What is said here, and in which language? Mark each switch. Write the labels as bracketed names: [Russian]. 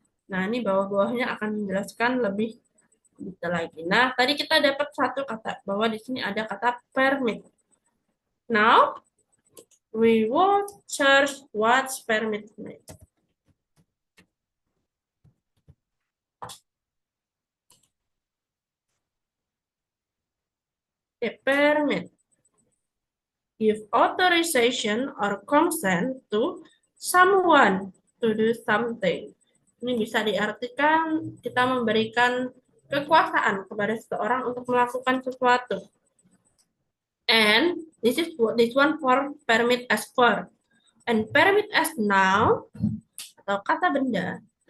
[Indonesian] Nah, ini bawah-bawahnya akan menjelaskan lebih detail lagi. Nah, tadi kita dapat satu kata bahwa di sini ada kata permit. [English] Now, we will search what's permit mean. A permit give authorization or consent to someone to do something. [Indonesian] Ini bisa diartikan kita memberikan kekuasaan kepada seseorang untuk melakukan sesuatu. [English] And this is this one for permit as verb. And permit as noun [Indonesian] atau kata benda.